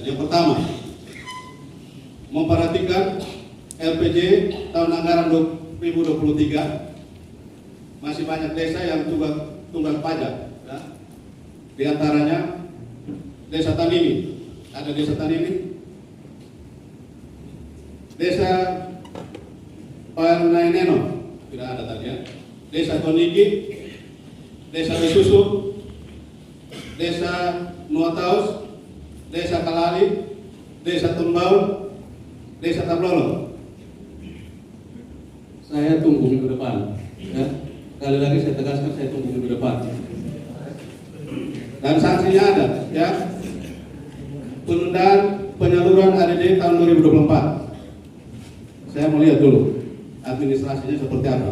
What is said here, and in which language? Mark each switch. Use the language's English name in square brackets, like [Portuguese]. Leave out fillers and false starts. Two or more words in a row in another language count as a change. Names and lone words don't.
[Indonesian] Yang pertama, memperhatikan LPJ tahun anggaran 2023 masih banyak desa yang tunggak pajak. Ya. Di antaranya Desa Tanini, ada Desa Tanini, Desa Palnaineno, tidak ada tadi ya. Desa Koniki, Desa Besusu, Desa Nuataus, Desa Kalali, Desa Tumbau, Desa Tablolo. Saya tunggu minggu depan. Ya. Sekali lagi saya tegaskan, saya tunggu minggu depan. Dan sanksinya ada, ya. Penundaan penyaluran ADD tahun 2024. Saya mau lihat dulu administrasinya seperti apa.